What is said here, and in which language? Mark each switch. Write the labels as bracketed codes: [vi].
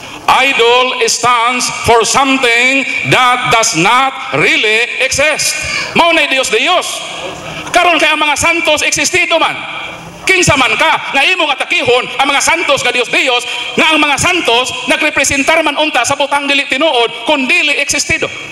[en] Idol stands for something that does not really exist. [ceb] Mao na Dios. Karon kay ang mga santos existido man. Kinsa man ka nga imong atakihon ang mga santos nga Dios nga ang mga santos nagrepresentar man unta sa butang dili tinuod kun dili existido.